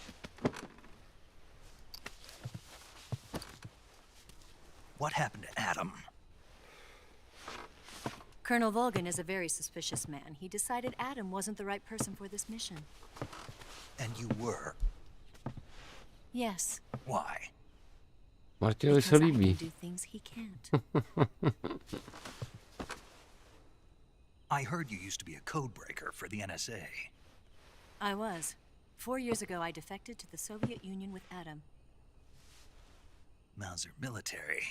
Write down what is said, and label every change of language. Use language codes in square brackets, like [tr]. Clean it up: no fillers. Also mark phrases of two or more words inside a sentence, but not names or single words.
[en] What happened to Adam? Colonel Volgan is a very suspicious man. He decided Adam wasn't the right person for this mission. And you were? Yes. Why? [cs] Martinovi se líbí. [en] Do things he can't. I heard you used to be a code breaker for the NSA. I was. 4 years ago, I defected to the Soviet Union with Adam. Mauser military.